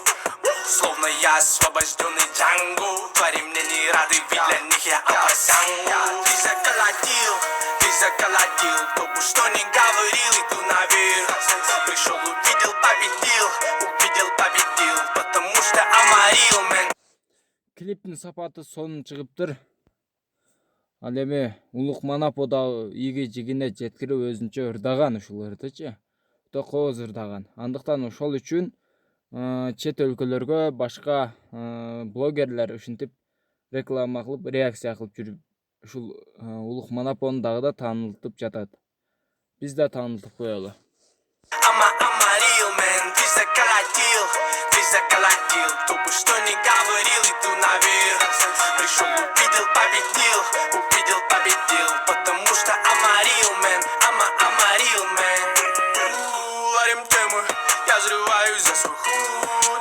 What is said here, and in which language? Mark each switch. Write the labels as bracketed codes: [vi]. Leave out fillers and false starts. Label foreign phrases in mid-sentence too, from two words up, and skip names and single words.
[ru] Словно я освобожденный Джанго. Твари мне не рады, ведь для них я опасен. Ты заколотил, кто бы что ни говорил, иду наверх. Пришел, увидел, победил, потому что амарил, мэн. [ky] Клиптин сапаты сонун чыгыптыр. Ал эми ulukmanapo да ийги жигине жеткирип өзүнчө ырдаган ушул ырдычы. Өтө кооз ырдаган. Андыктан ошол үчүн чет өлкөлөргө башка блогерлер ушинтип реклама кылып, реакция кылып жүрүп, ушул ulukmanapo'ну дагы да таанылтып жатат. Биз да таанылтып коелу. [ru] Амарил, мэн, ты заколотил, кто бы что ни говорил, иду наверх. Пришел, увидел, победил, потому что амарил, мэн, амарил, мэн. Варим темы, я взрываюсь за свой худ.